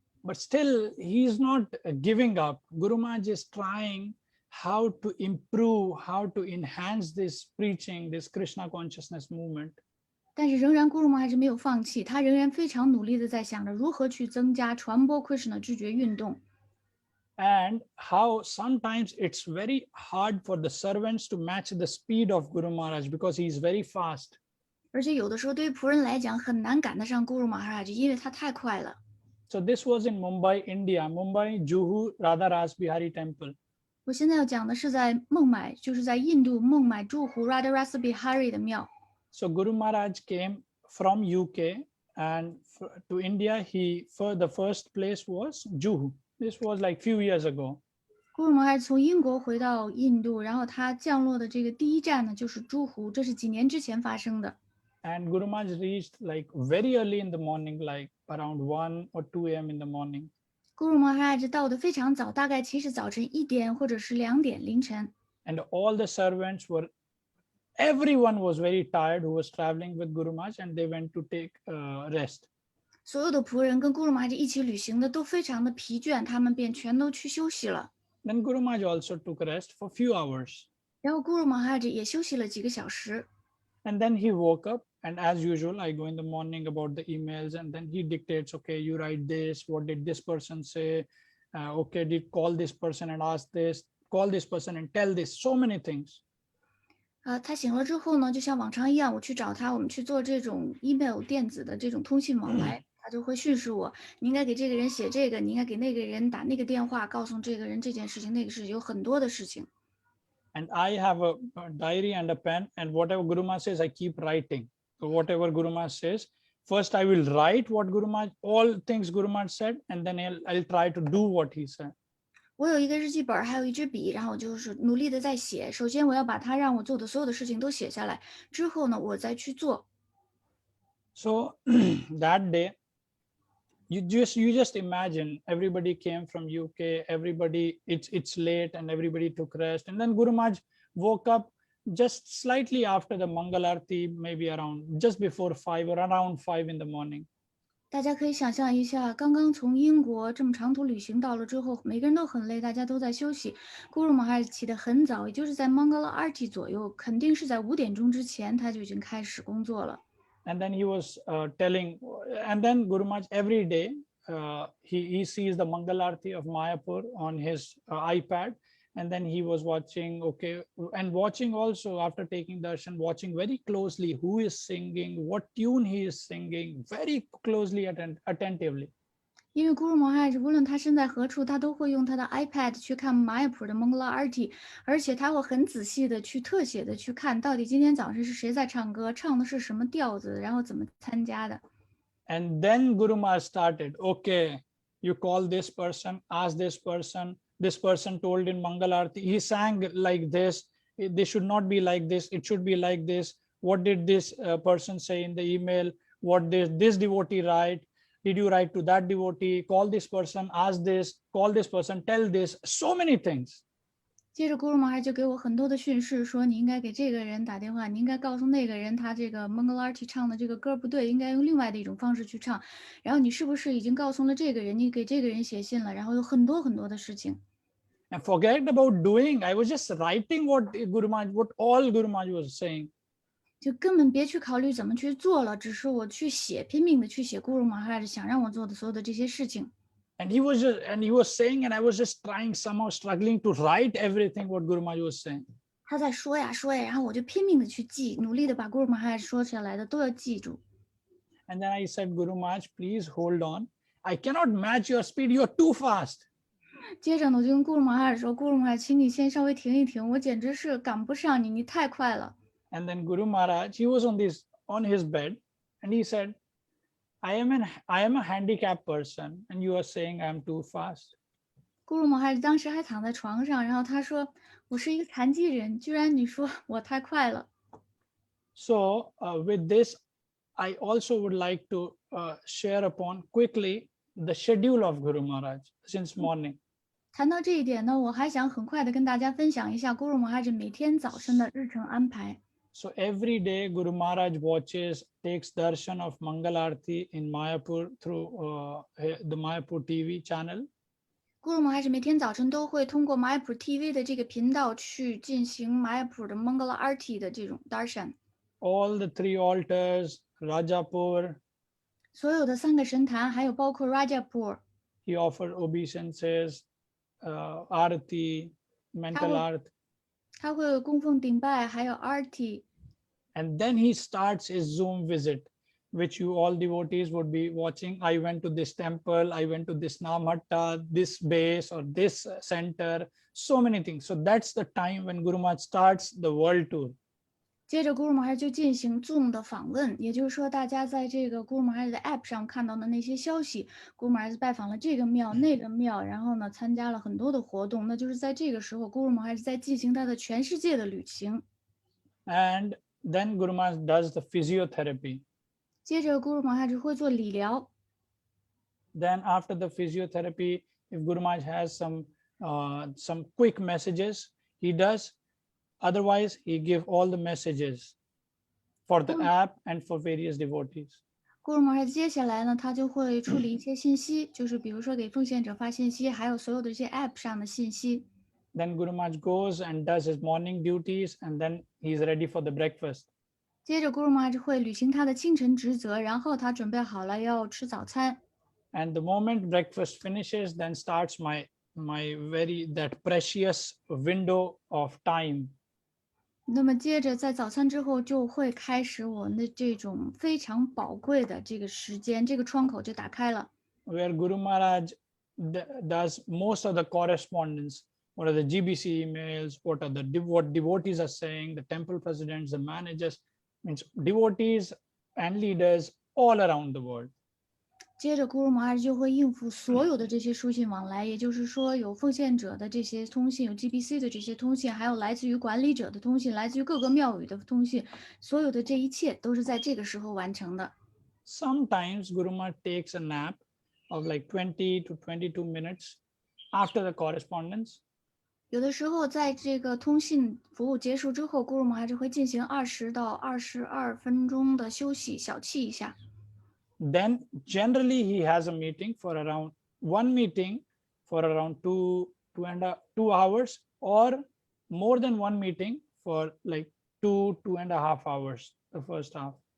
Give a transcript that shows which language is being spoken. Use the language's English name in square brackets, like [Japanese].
[English] But still, he is not giving up. Guru Maharaj is trying how to improve, how to enhance this preaching, this Krishna consciousness movement. [Chinese] 但是仍然 Guru Maharaj 没有放弃，他仍然非常努力的在想着如何去增加传播 Krishna 知觉运动。 [English] And how sometimes it's very hard for the servants to match the speed of Guru Maharaj because he is very fast. [Chinese] 而且有的时候对于仆人来讲很难赶得上 Guru Maharaj，因为他太快了。 [English] So this was in Mumbai, India, Mumbai Juhu Radha Ras Bihari Temple. [Chinese] 我现在要讲的是在孟买，就是在印度孟买驻湖 Radha Rasa Bihari 的庙。 [English] So Guru Maharaj came from UK and to India. The first place was Juhu. This was like few years ago. [Chinese] Guru Maharaj 从英国回到印度，然后他降落的这个第一站呢就是朱湖，这是几年之前发生的。 [English] And Guru Maharaj reached like very early in the morning, like around 1 or 2 a.m. in the morning. [Chinese] Guru Maharaj 到的非常早，大概其实早晨1点或者是2点凌晨。 [English] And all the servants everyone was very tired who was traveling with Guru Maharaj, and they went to take rest. [Chinese] 所有的仆人跟 Guru Maharaj 一起旅行的都非常的疲倦，他们便全都去休息了。 [English] Then Guru Maharaj also took rest for few hours. [Chinese] 然后 Guru Maharaj 也休息了几个小时。 [English] And then he woke up, and as usual, I go in the morning about the emails, and then he dictates, okay, you write this, what did this person say? Okay, did call this person and ask this, call this person and tell this, so many things. [Chinese] 他醒了之后呢，就像往常一样，我去找他，我们去做这种 email 电子的这种通信往来，他就会训示我，你应该给这个人写这个，你应该给那个人打那个电话，告诉这个人这件事情，那个事情，有很多的事情。 [English] And I have a diary and a pen, and whatever Guru Maharaj says, I keep writing. So whatever Guru Maharaj says, first I will write what Guru Maharaj, all things Guru Maharaj said, and then I'll try to do what he said. [Chinese] 我有一个日记本，还有一支笔，然后我就是努力的在写。首先我要把他让我做的所有的事情都写下来，之后呢，我再去做。 [English] So that day, you just imagine everybody came from UK, everybody, it's late and everybody took rest. And then Guru Maharaj woke up just slightly after the Mangal Arati, maybe around just before 5 or around 5 in the morning. [Chinese] 大家可以想象一下，刚刚从英国这么长途旅行到了之后，每个人都很累，大家都在休息。 Guru Maharaj起得很早，也就是在 Mangala Arati 左右，肯定是在5点钟之前，他就已经开始工作了。 [English] And then he was telling, and then Guru Maharaj every day, he sees the Mangal Arati of Mayapur on his iPad. And then he was watching, okay, and watching also after taking darshan, watching very closely who is singing, what tune he is singing, very closely attentively. [Chinese] 因为 Guru Maharaj 无论他身在何处，他都会用他的 iPad 去看马雅普的 Mangala Arati，而且他会很仔细的去特写的去看到底今天早上是谁在唱歌，唱的是什么调子，然后怎么参加的。 [English] And then Guru Maharaj started, okay, you call this person, ask this person. This person told in Mangal Arati, he sang like this. This should not be like this. It should be like this. What did this person say in the email? What did this devotee write? Did you write to that devotee? Call this person, ask this, call this person, tell this. So many things. [Chinese] 接着 Guru Maharaj 就给我很多的训示，说你应该给这个人打电话，你应该告诉那个人他这个 Mangala Arati 唱的这个歌不对，应该用另外的一种方式去唱。然后你是不是已经告诉了这个人，你给这个人写信了？然后有很多很多的事情。 [English] And forget about doing. I was just writing what all Guru Maharaj was saying. [Chinese] 就根本别去考虑怎么去做了，只是我去写，拼命的去写 Guru Maharaj 想让我做的所有的这些事情。 [English] And he was saying, and I was just somehow struggling to write everything what Guru Maharaj was saying. [Chinese] 他在说呀说呀，然后我就拼命的去记，努力的把 Guru Maharaj 说下来的都要记住。 [English] And then I said, Guru Maharaj, please hold on. I cannot match your speed. You are too fast. [Chinese] 接着呢，我就跟 Guru Maharaj 说 ，Guru Maharaj，请你先稍微停一停，我简直是赶不上你，你太快了。 [English] And then Guru Maharaj, he was on his bed, and he said, I am a handicapped person, and you are saying I am too fast. [Chinese] Guru Maharaj 当时还躺在床上，然后他说：“我是一个残疾人，居然你说我太快了。” [English] So with this, I also would like to share upon quickly the schedule of Guru Maharaj since morning. [Chinese] 谈到这一点呢，我还想很快的跟大家分享一下 Guru Maharaj 每天早晨的日程安排。 [English] So every day Guru Maharaj takes darshan of Mangal Arati in Mayapur through the Mayapur TV channel. [Chinese] Guru Maharaj 每天早晨都会通过 Mayapur TV 的这个频道去进行 Mayapur 的 Mangala Arati 的这种 darshan。 [English] All the 3 altars, Rajapur. [Chinese] 所有的3个神坛，还有包括 Rajapur。 [English] He offered obeisances, Arati, mental art. [Chinese] 他会供奉顶拜，还有 Arati。 [English] And then he starts his Zoom visit, which you all devotees would be watching. I went to this temple, I went to this Namhatta, this base or this center, so many things. So that's the time when Guru Maharaj starts the world tour. [Chinese] 接着 Guru Maharaj 就进行 Zoom 的访问，也就是说，大家在这个 Guru Maharaj 的 App 上看到的那些消息 ，Guru Maharaj 拜访了这个庙、那个庙，然后呢，参加了很多的活动。那就是在这个时候 ，Guru Maharaj 在进行他的全世界的旅行。 [English] And then Guru Maharaj does the physiotherapy. [Chinese] 接着 Guru Maharaj 会做理疗。 [English] Then after the physiotherapy, if Guru Maharaj has some quick messages, he does. Otherwise, he give all the messages for the app and for various devotees. [Chinese] Guru Maharaj 接下来呢，他就会处理一些信息，就是比如说给奉献者发信息，还有所有的这些 App 上的信息。 [English] Then Guru Maharaj goes and does his morning duties, and then he's ready for the breakfast. [Chinese] 接着 Guru Maharaj 会履行他的清晨职责，然后他准备好了要吃早餐。 [English] And the moment breakfast finishes, then starts my that precious window of time. [Chinese] 那么接着在早餐之后就会开始我们的这种非常宝贵的这个时间，这个窗口就打开了。 [English] Where Guru Maharaj does most of the correspondence. What are the GBC emails? What devotees are saying? The temple presidents, the managers, means devotees and leaders all around the world. [Chinese] 接着 Guru Maharaj 就会应付所有的这些书信往来，也就是说有奉献者的这些通信，有 GBC 的这些通信，还有来自于管理者的通信，来自于各个庙宇的通信，所有的这一切都是在这个时候完成的。 [English] Sometimes Guru Maharaj takes a nap of like 20 to 22 minutes after the correspondence. [Chinese] 有的时候在这个通信服务结束之后 ，Guru Maharaj 会进行20到22分钟的休息，小憩一下。 [English] Then generally he has a meeting for around one meeting for around 2 hours, or more than one meeting for like 2.5 hours, the first half.